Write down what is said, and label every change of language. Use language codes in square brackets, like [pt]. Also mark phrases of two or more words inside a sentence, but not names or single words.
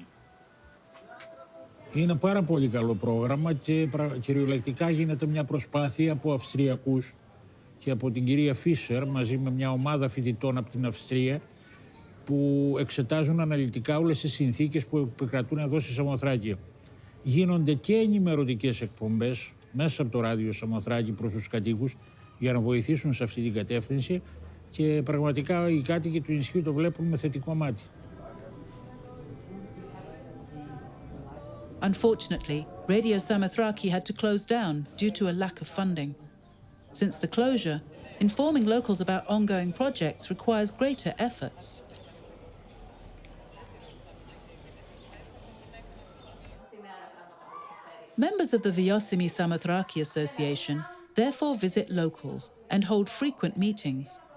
[el] Είναι πάρα πολύ καλό πρόγραμμα και κυριολεκτικά γίνεται μια προσπάθεια από Αυστριακούς και από την κυρία Φίσερ μαζί με μια ομάδα φοιτητών από την Αυστρία που εξετάζουν αναλυτικά όλες τις συνθήκες που επικρατούν εδώ στη Σαμοθράκη. Γίνονται και ενημερωτικές εκπομπές μέσα από το ράδιο Σαμοθράκη προς τους κατοίκους για να βοηθήσουν σε αυτή την κατεύθυνση και πραγματικά οι κάτοικοι του νησιού το βλέπουν με θετικό μάτι. [en] Unfortunately, Radio Samothraki had to close down due to a lack of funding. Since the closure, informing locals about ongoing projects requires greater efforts. Members of the Vyosimi Samothraki Association therefore visit locals and hold frequent meetings.